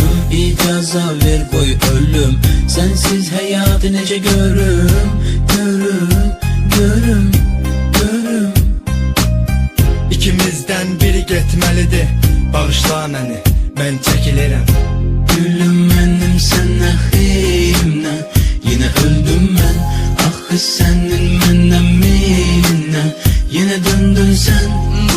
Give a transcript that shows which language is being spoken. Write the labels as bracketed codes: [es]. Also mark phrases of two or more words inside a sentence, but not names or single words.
[az] İcaza ver koy ölüm, sensiz hayatı necə görüm. Görüm, görüm, görüm. İkimizden biri getməlidir, bağışla məni, mən çəkilirəm. [tr] Gülüm benim sen ahimle, yine öldüm ben. Ah senin benden meylinle, yine döndün sen.